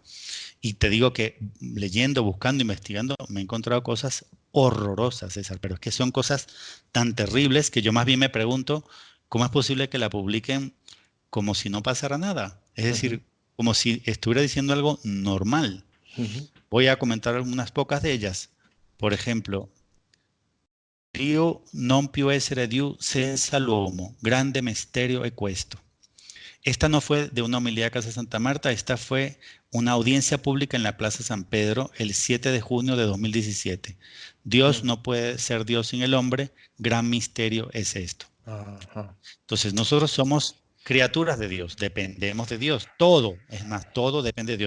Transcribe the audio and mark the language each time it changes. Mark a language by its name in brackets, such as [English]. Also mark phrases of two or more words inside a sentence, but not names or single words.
[Spanish] Y te digo que leyendo, buscando, investigando, me he encontrado cosas horrorosas, César, pero es que son cosas tan terribles que yo más bien me pregunto, ¿cómo es posible que la publiquen como si no pasara nada? Es Ujú, decir, como si estuviera diciendo algo normal. ujú. Voy a comentar unas pocas de ellas. Por ejemplo, [Italian] Dio non più essere Diu senza l'uomo, grande misterio e questo. [Spanish] Esta no fue de una homilía de Casa Santa Marta, esta fue una audiencia pública en la Plaza San Pedro el 7 de junio de 2017. Dios Ujú. no puede ser Dios sin el hombre, gran misterio es esto. Ajá. Entonces nosotros somos criaturas de Dios, dependemos de Dios, todo, es más, todo depende de Dios.